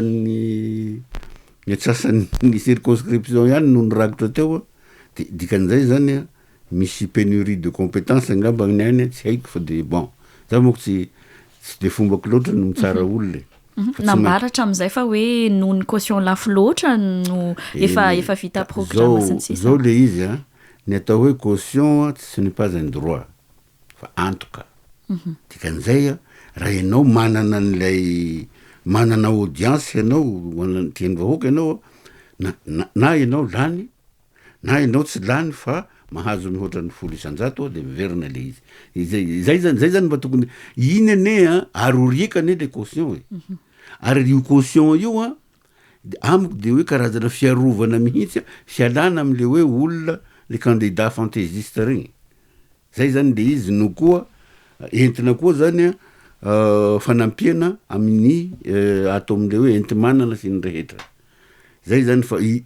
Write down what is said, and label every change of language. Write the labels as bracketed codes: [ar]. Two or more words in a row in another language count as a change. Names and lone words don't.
[mg] atsasan'ny circonscription ihany no nirakotra teo de dikan'izay zany misy [fr] pénurie de compétence [mg] angamba ny any tsy haiko fa de bon za moko tsy de fombako loatra no mitsara olona nambaratra am'izay fa hoe noho ny caution lafo loatra no efa vita programme sy ny sisa zao le izy ny atao hoe caution [fr] ce n'est pas un droit [mg] fa en tout cas dikan'izay raha ianao manana audience ianao tiany vahoaka ianao na ianao lany na ianao tsy lany fa mahazo mihoatra ny 10 isan-jato de miverina le izy zay zany mba tokony iny ane aroriakany le caution ary io caution io amiko de hoe karazana fiarovana mihitsy fialana am'le hoe olona le [fr] candidat fantaisiste [mg] regny zay zany de izy no koa entina koa zany fanampiana amin'ny atao am'le hoe entimanana sy ny rehetra zay zany fa